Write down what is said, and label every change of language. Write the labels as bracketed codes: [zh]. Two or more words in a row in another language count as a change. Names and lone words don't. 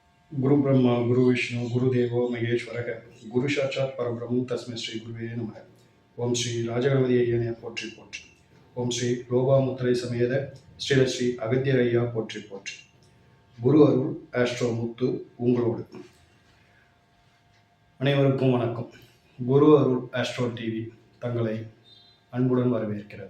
[sa] गुरु ब्रह्मा गुरु विष्णु गुरुदेवो महेश्वरः गुरु साक्षात् परब्रह्म तस्मै श्री गुरुवे नमः ओम श्री राजगणपति [ta] ஐயனே போற்றி போற்றி ஓம் ஸ்ரீ லோபாமுத்திரை சமேத ஸ்ரீ அகத்தியர் ஐயா போற்றி போற்றி குரு அருள் ஆஸ்ட்ரோ முத்து உங்களோடு அனைவருக்கும் வணக்கம். குரு அருள் ஆஸ்ட்ரோ டிவி தங்களை அன்புடன் வரவேற்கிறது.